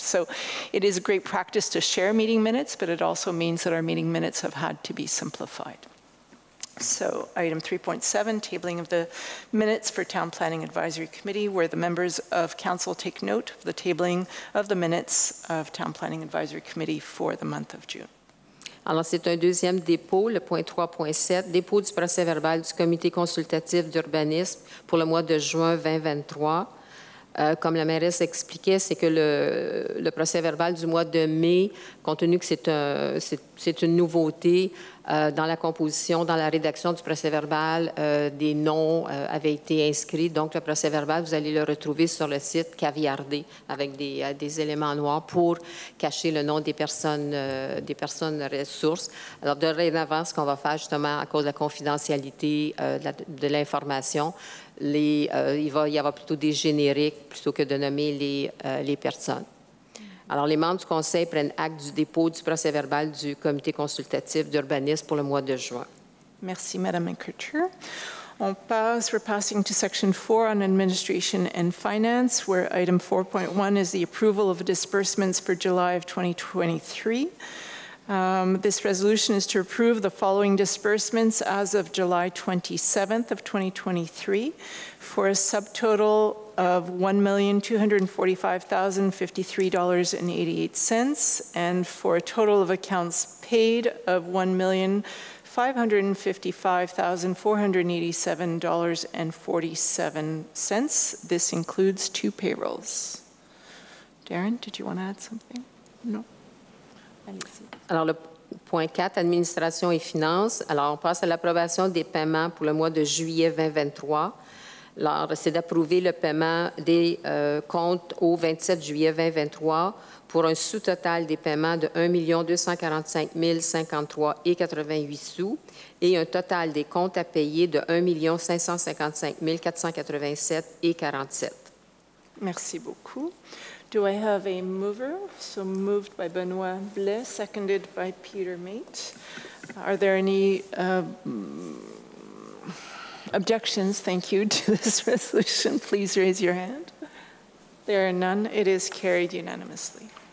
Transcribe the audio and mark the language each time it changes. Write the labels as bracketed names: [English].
[English] So it is a great practice to share meeting minutes, but it also means that our meeting minutes have had to be simplified. So item 3.7, tabling of the minutes for Town Planning Advisory Committee, where the members of council take note of the tabling of the minutes of Town Planning Advisory Committee for the month of June. [French] Alors, c'est un deuxième dépôt, le point 3.7, dépôt du procès-verbal du comité consultatif d'urbanisme pour le mois de juin 2023. Comme la mairesse expliquait, c'est que le procès-verbal du mois de mai, compte tenu que c'est une nouveauté dans la composition, dans la rédaction du procès-verbal, des noms avaient été inscrits. Donc, le procès-verbal, vous allez le retrouver sur le site caviardé avec des éléments noirs pour cacher le nom des personnes ressources. Alors, dorénavant, ce qu'on va faire, justement, à cause de la confidentialité de l'information, il va y avoir plutôt des génériques plutôt que de nommer les personnes. Alors, les membres du Conseil prennent acte du dépôt du procès-verbal du comité consultatif d'urbanisme pour le mois de juin. Merci, Madame Écriture. [English] We're passing to Section 4 on Administration and Finance, where item 4.1 is the approval of disbursements for July of 2023. This resolution is to approve the following disbursements as of July 27th of 2023 for a subtotal of $1,245,053.88 and for a total of accounts paid of $1,555,487.47. This includes 2 payrolls. Darren, did you want to add something? No? [French] Allez-y. Alors, le point 4, administration et finances. Alors, on passe à l'approbation des paiements pour le mois de juillet 2023. Alors, c'est d'approuver le paiement des comptes au 27 juillet 2023 pour un sous-total des paiements de 1 245 053,88 sous et un total des comptes à payer de 1 555 487,47. Merci beaucoup. [English] Do I have a mover? So moved by Benoit Blais, seconded by Peter Mate. Are there any objections, thank you, to this resolution? Please raise your hand. There are none. It is carried unanimously.